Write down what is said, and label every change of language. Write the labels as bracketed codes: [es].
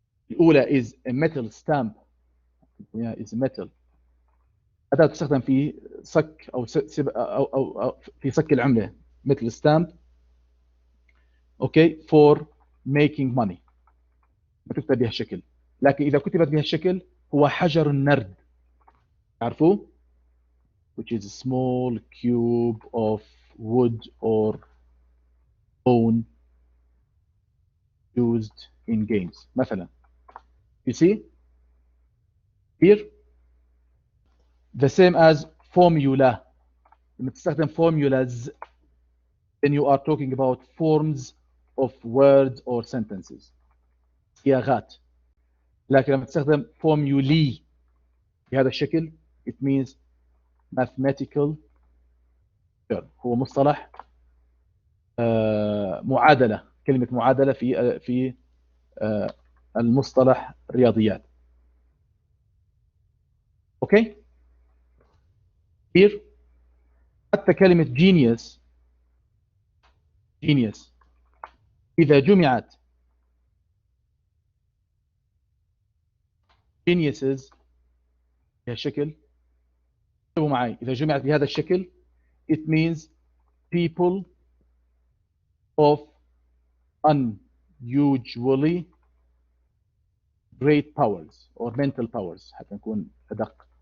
[en] الأولى is a metal stamp. Yeah, is metal. [ar] أداة تستخدم في صك أو في صك العملة مثل stamp. [en] Okay, for making money. [ar] بتكتب بهالشكل. لكن إذا كتبت بهالشكل هو حجر النرد. تعرفوه؟ [en] Which is a small cube of wood or bone used in games. [ar] مثلا. [en] You see? Here. The same as formula. لما تستخدم formulas, then you are talking about forms of words or sentences. [ar] صياغات. لكن لما تستخدم formulae بهذا الشكل [en] it means mathematical term. [ar] هو مصطلح معادلة. كلمة معادلة في المصطلح الرياضيات. [en] Okay? [ar] Here حتى كلمة genius إذا جمعت geniuses بهالشكل، انتبهوا معي، إذا جمعت بهذا الشكل [en] it means people of unusually great powers or mental powers، [ar] حتى نكون أدق.